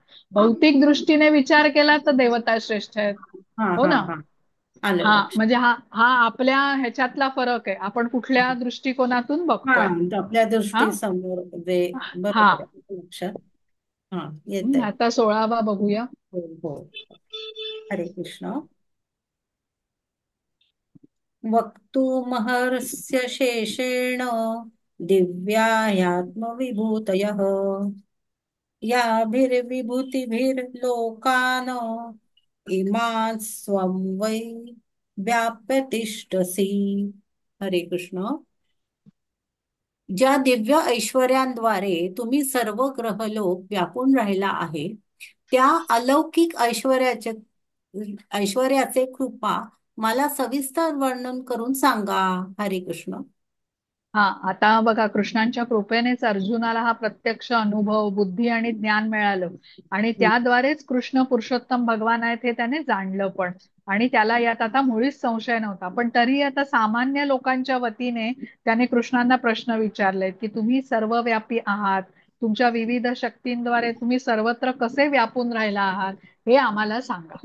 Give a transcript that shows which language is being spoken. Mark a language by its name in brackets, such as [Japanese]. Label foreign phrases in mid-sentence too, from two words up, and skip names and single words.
[Marathi] भौतिक दृष्टीने विचार केला तर देवता श्रेष्ठ आहेत. हो ना. आलं हा, लक्षात. म्हणजे हा हा आपल्या ह्याच्यातला फरक आहे, आपण कुठल्या दृष्टिकोनातून बघतोय. आपल्या हा दृष्टीसमोर जे हा. बरोबर आहे, लक्षात. हा, येत आहे. आता 16वा बघूया. हो हो. हरे कृष्ण. [Sanskrit] वक्तुमहर्ष्य शेषेण दिव्या ह्यात्मविभूतयः याभिर्विभूतिभिर्लोकान् इमान् स्वं वै व्याप्य तिष्ठसि. [Marathi] हरे कृष्ण. ज्या दिव्य ऐश्वर्यांद्वारे तुम्ही सर्व ग्रहलोक व्यापून राहिला आहे, त्या अलौकिक ऐश्वर्याचे कृपा मला सविस्तर वर्णन करून सांगा. हरे कृष्ण. हा, आता बघा, कृष्णांच्या कृपेनेच अर्जुनाला हा प्रत्यक्ष अनुभव, बुद्धी आणि ज्ञान मिळालं, आणि त्याद्वारेच कृष्ण पुरुषोत्तम भगवान आहेत हे त्याने जाणलं पण. आणि त्याला यात आता मुळीच संशय नव्हता, पण तरी आता सामान्य लोकांच्या वतीने त्याने कृष्णांना प्रश्न विचारले की तुम्ही सर्वव्यापी आहात, तुमच्या विविध शक्तींद्वारे तुम्ही सर्वत्र कसे व्यापून राहिला आहात हे आम्हाला सांगा.